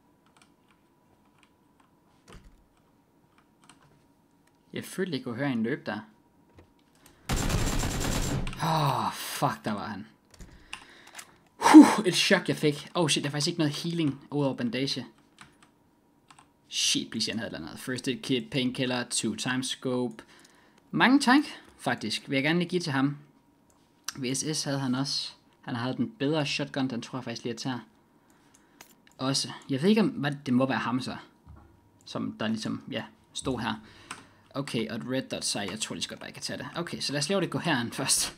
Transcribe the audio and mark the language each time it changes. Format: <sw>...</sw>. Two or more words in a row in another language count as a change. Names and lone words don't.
<da>Jeg følte jeg kunne høre en løb der. Fuck, der var han. Et chok jeg fik.</da> <en>Oh shit,</en> <da>der er faktisk ikke noget healing udover bandage.</da> <en>Shit, please,</en> <da>han havde noget.</da> <en>First aid kit, painkiller, 2 times scope.</en> <da>Mange tank, faktisk. Vil jeg gerne lige give til ham. VSS havde han også. Han havde den bedre shotgun, den tror jeg faktisk lige at tage. Også. Jeg ved ikke om, hvad det må være ham så. Som der ligesom, ja, stod her. Okay, og et</da> <en>red dot</en> <da>sej, jeg tror lige så godt bare, jeg kan tage det. Okay, så lad os lave det gå herhen først.</da>